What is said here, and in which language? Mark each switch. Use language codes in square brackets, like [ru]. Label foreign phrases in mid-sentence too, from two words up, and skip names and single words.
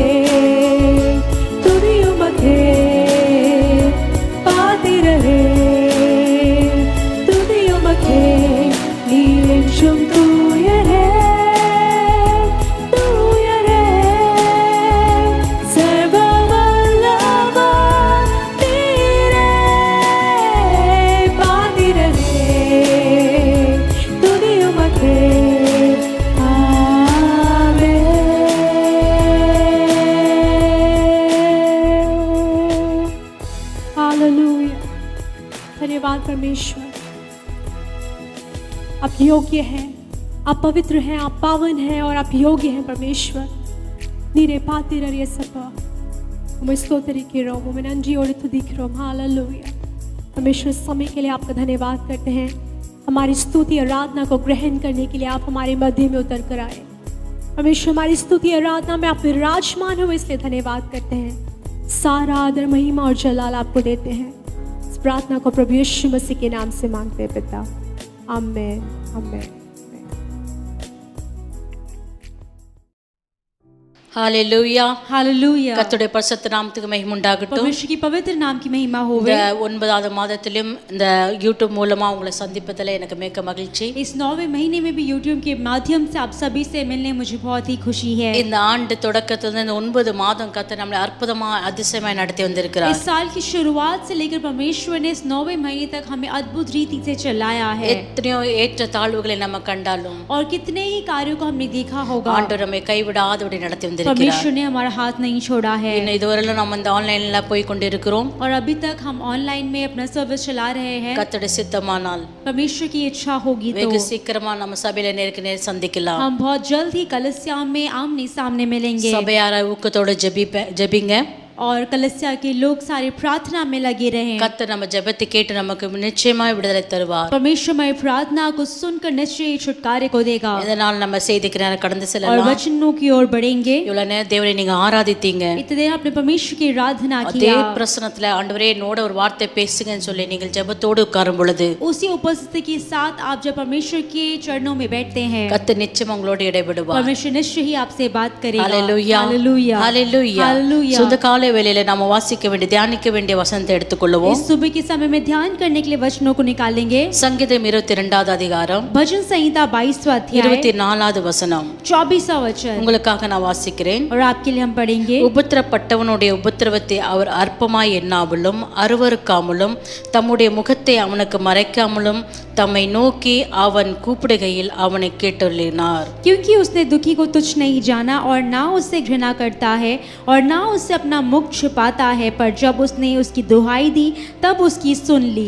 [ta] துதியும்கே, பாத்திரரே துதியும்கே நீளெஞ்சும் தூயரே, தூயரே சர்வவல்லபா நீரே, பாத்திரரே துதியும்கே। [hi] आमेन। हालेलुया। धन्यवाद परमेश्वर, आप योग्य हैं, आप पवित्र हैं, आप पावन हैं और आप योग्य हैं परमेश्वर. [ta] நீரே பாத்திரர் இயேசப்பா, உம்மை ஸ்தோத்திரிக்கிறோம், உம்மை நன்றியோடு துதிக்கிறோம். [hi] हालेलुया. परमेश्वर समय के लिए आपका धन्यवाद करते हैं. हमारी स्तुति आराधना को ग्रहण करने के लिए आप हमारे मध्य में उतर कर आए. परमेश्वर हमारी स्तुति आराधना में आप विराजमान हो, इसलिए धन्यवाद करते हैं. सारा आदर महिमा और जलाल आपको देते हैं. इस प्रार्थना को प्रभु यीशु मसीह के नाम से मांगते हैं पिता. आमेन. आमेन. हालेलुया. हालेलुया. [ta] கர்த்தருடைய பரிசுத்த நாமத்துக்கு மகிமை உண்டாகட்டும். [hi] परमेश्वर की पवित्र नाम की महिमा होवे. [ta] இந்த 9வது மாதத்திலும் இந்த யூடியூப் மூலமா உங்களை சந்திப்பதில் எனக்கு மிக்க மகிழ்ச்சி. [hi] इस 9वें महीने में भी यूट्यूब के माध्यम से आप सभी से मिलने मुझे बहुत ही खुशी है. [ta] இந்த ஆண்டு தொடக்கத்துல இந்த 9 மாதம் கர்த்தர் நம்மை அற்புதமா அதிசயமாய் நடத்தி வந்திருக்கிறார். [hi] इस साल की शुरुआत से लेकर परमेश्वर ने इस 9वें महीने तक हमें अद्भुत रीति से चलाया है. [ta] எத்தனையோ ஏற்ற தாழ்வுகளை நம்ம கண்டாலும் [hi] और कितने ही कार्यों को हमने देखा होगा. [ta] ஆண்டவர் நம்மை கைவிடாதபடி நடத்தி வந்திருக்கிறார். [hi] परमेश्वर ने हमारा हाथ नहीं छोड़ा है. [ta] இன்னும் இதுவரையிலும் நம்ம இந்த ஆன்லைன்ல போய் கொண்டிருக்கிறோம். [hi] और अभी तक हम ऑनलाइन में अपना सर्विस चला रहे हैं. [ta] கர்த்தருடைய சித்தமானால் [hi] परमेश्वर की इच्छा होगी तो [ta] வெகு சீக்கிரமா நம்ம சபையில நேருக்கு நேர் சந்திக்கலாம். [hi] हम बहुत जल्द ही कलस्या में आमने सामने मिलेंगे. [ta] சபையார ஊக்கத்தோட ஜெபிங்க. [hi] और कलस्या के लोग सारे प्रार्थना में लगे रहे. [ta] கர்த்தர் நம்ம ஜெபத்தை கேட்டு நமக்கு நிச்சயமாய் விடுதலை தருவார். [hi] परमेश्वर हमारी प्रार्थना को सुनकर निश्चय छुटकारे को देगा. [ta] இதனால் நம்ம செய்திக்கு நேரா கடந்து [hi] और [ta] செல்லலாம். [hi] वचनों की ओर बढ़ेंगे. [ta] இவ்வளவு நேரம் தேவனை நீங்க ஆராதித்தீங்க. [hi] इतने देर आपने परमेश्वर की आराधना [ta] அதே [hi] किया. [ta] பிரசன்னத்துல ஆண்டவரே என்னோட ஒரு வார்த்தை பேசுங்கன்னு சொல்லி நீங்கள் ஜெபத்தோடு உட்காரும் பொழுது [hi] उसी उपस्थिति के साथ आप जब परमेश्वर के चरणों में बैठते हैं, [ta] கர்த்தர் நிச்சயம் உங்களோட இடைபடுவார். [hi] परमेश्वर निश्चय ही आपसे बात करेगा. [ta] ஹalleluya. [hi] हालेलुया. [ta] ஹalleluya. [hi] हालेलुया. [ta] சுத்த காலை வேளையில நாம வாசிக்க வேண்டிய தியானிக்க வேண்டிய வசனத்தை எடுத்துக்கொள்வோம். [hi] इस सुबह के समय में ध्यान करने के लिए वचनों को निकालेंगे. [ta] சங்கீதம் 22வது அதிகாரம் [hi] भजन संहिता 22वां अध्याय [ta] 24வது வசனம் [hi] 24वां वचन [ta] உங்களுக்காக நான் வாசிக்கிறேன். [hi] और आपके लिए हम पढ़ेंगे. [ta] உபத்திரப்பட்டவனுடைய உபத்திரவத்தை அவர் அற்பமாய் எண்ணாமலும் அருவருக்காமலும் தம்முடைய முகத்தை அவனுக்கு மறைக்காமலும் தம்மை நோக்கி அவன் கூப்பிடுகையில் அவனை கேட்டருளினார். [hi] क्योंकि उसने दुखी को तुच्छ नहीं जाना और ना उससे घृणा करता है और ना उससे अपना मुख छिपाता है, पर जब उसने उसकी दुहाई दी तब उसकी सुन ली।